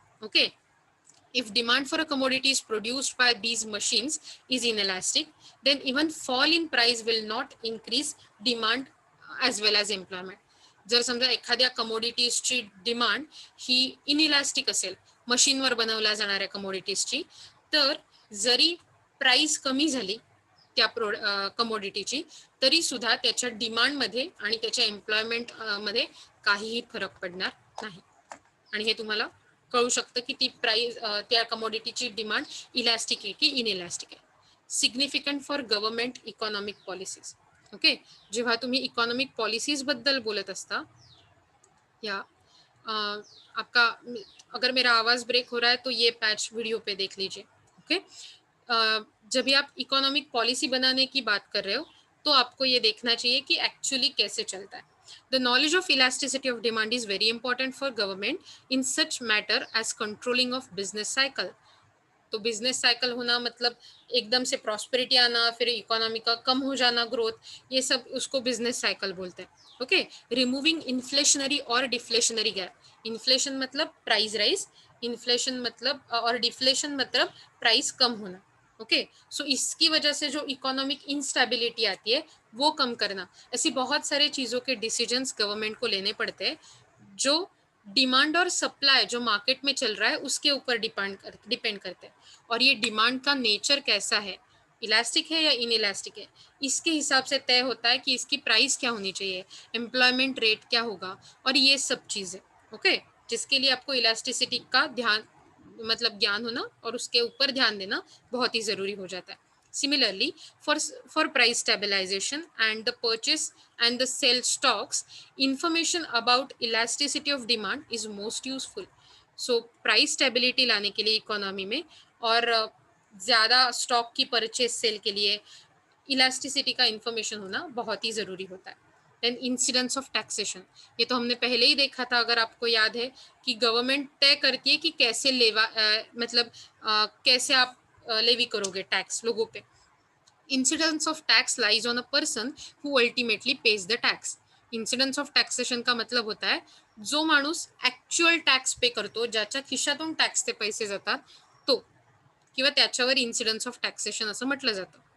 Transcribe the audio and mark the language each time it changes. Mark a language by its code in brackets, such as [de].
[en] Okay, if demand for a commodity is produced by these machines is inelastic, then even fall in price will not increase demand as well as employment. [mr] जर समजा एखाद्या कमोडिटीजची demand ही inelastic असेल, मशीनवर बनवल्या जाणाऱ्या कमोडिटीजची, तर जरी price कमी झाली त्या कमोडिटीची तरी सुद्धा त्याच्या डिमांडमध्ये आणि त्याच्या एम्प्लॉयमेंट मध्ये काहीही फरक पडणार नाही. आणि हे तुम्हाला कळू शकतं की ती प्राइस त्या कमोडिटीची डिमांड इलॅस्टिक आहे की इनइलॅस्टिक आहे. [en] Significant for government economic policies. [mr] Okay, जेव्हा तुम्ही इकॉनॉमिक पॉलिसीज बद्दल बोलत असता, [hi] या आपका अगर मेरा आवाज ब्रेक हो रहा है तो ये पैच वीडियो पे देख लीजिए. ओके, जब भी आप इकोनॉमिक पॉलिसी बनाने की बात कर रहे हो तो आपको ये देखना चाहिए कि एक्चुअली कैसे चलता है. [en] The knowledge of elasticity of demand is very important for government in such matter as controlling of business cycle. [hi] तो बिजनेस साइकिल होना मतलब एकदम से प्रॉस्पेरिटी आना, फिर इकोनॉमी का कम हो जाना ग्रोथ, ये सब उसको बिजनेस साइकिल बोलते हैं. ओके, रिमूविंग इन्फ्लेशनरी और डिफ्लेशनरी गैप. इन्फ्लेशन मतलब प्राइस राइज, इन्फ्लेशन मतलब और डिफ्लेशन मतलब प्राइस कम होना. ओके, सो इसकी वजह से जो इकोनॉमिक इंस्टेबिलिटी आती है वो कम करना. ऐसी बहुत सारे चीज़ों के डिसीजंस गवर्नमेंट को लेने पड़ते हैं जो डिमांड और सप्लाई जो मार्केट में चल रहा है उसके ऊपर डिपेंड करते हैं. और ये डिमांड का नेचर कैसा है, इलास्टिक है या इनइलास्टिक है, इसके हिसाब से तय होता है कि इसकी प्राइस क्या होनी चाहिए, एम्प्लॉयमेंट रेट क्या होगा और ये सब चीज़ें. ओके, जिसके लिए आपको इलास्टिसिटी का ध्यान मतलब ज्ञान होना और उसके ऊपर ध्यान देना बहुत ही ज़रूरी हो जाता है. [en] Similarly, for price stabilization and the purchase and the sell stocks, information about elasticity of demand is most useful. So price stability [hi] लाने के लिए इकोनॉमी में और ज़्यादा स्टॉक की परचेज सेल के लिए इलास्टिसिटी का इंफॉर्मेशन होना बहुत ही ज़रूरी होता है. देन इंसिडेंस ऑफ टैक्सेशन, ये तो हमने पहले ही देखा था, अगर आपको याद है कि गवर्नमेंट तय करती है कि कैसे मतलब कैसे आप लेवी करोगे टैक्स लोगों पे. [en] Incidence of tax lies on a person who ultimately pays the tax. [mr] Incidence of taxation [hi] का मतलब होता है [mr] जो माणूस ॲक्च्युअल टॅक्स पे करतो, ज्याच्या खिशातून टॅक्सचे पैसे जातात तो, किंवा त्याच्यावर इन्सिडन्स ऑफ टॅक्सेशन असं म्हटलं जातं.